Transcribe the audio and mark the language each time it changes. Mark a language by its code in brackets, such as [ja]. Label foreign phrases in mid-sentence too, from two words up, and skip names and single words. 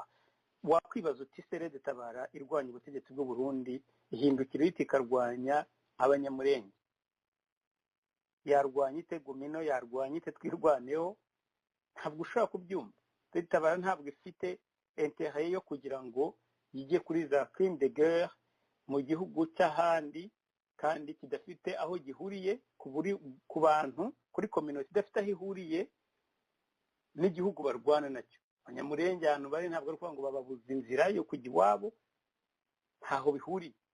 [rw] Wakwibaza uti se Red Tabara irwanya ubutegetsi bw'u Burundi ihindukira iti ikarwanya Abanyamulenge, yarwanya ite Gumino, yarwanya ite Twirwaneho? Ntabwo ushobora kubyumva. Red Tabara ntabwo ifite intérêt yo kugira ngo yijye kuri za [fr] crime de guerre [rw] mu gihugu cy'ahandi, kandi kidafite aho gihuriye ku bantu, kuri community idafite aho ihuriye n'igihugu barwana nacyo. Abanyamulenge ahantu bari ntabwo ari ukuvuga ngo bababuza inzira yo kujya iwabo, ntaho bihuriye.